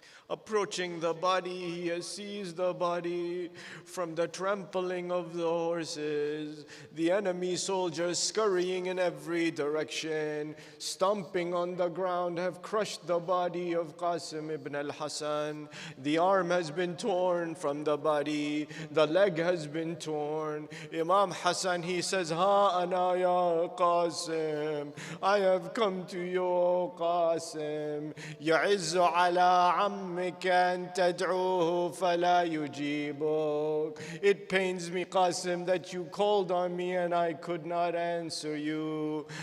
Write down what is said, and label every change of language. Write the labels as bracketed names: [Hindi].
[English] Approaching the body, he sees the body from the trampling of the horses, the enemy soldiers scurrying in every direction, stomping on the ground, have crushed the body of Qasim ibn al-Hasan. The arm has been torn from the body, the leg has been torn. Imam Hassan, he says, [Arabic] Ha ana ya Qasim, [English] I have come to you, Qasim. [Arabic] Ya'izzu ala ammi أن تدعوه فلا يجيبك. [English] It pains me, Qasim, that you called on me and I could not answer you.